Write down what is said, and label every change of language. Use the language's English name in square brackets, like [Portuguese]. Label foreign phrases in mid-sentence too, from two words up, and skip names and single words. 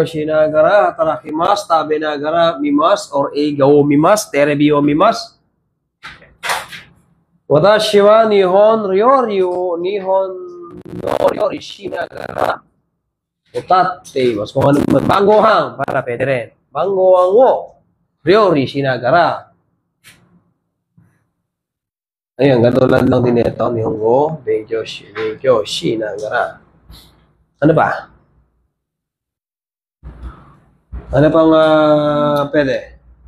[Japanese] し ながら 働きます、 食べ ながら 見ます、 or 映画 を 見ます、 テレビ を 見ます. 私 は 日本 の 料理 し ながら 歌って います. [Filipino] Kung ano man, banggohang, para pwede rin. [Japanese] Banggohang wo ryori shi nagara. [Filipino] Ayan, katulad lang din ito. [Japanese] 日本語 勉強 し ながら. [Filipino] Ano ba? Ano pang pwede?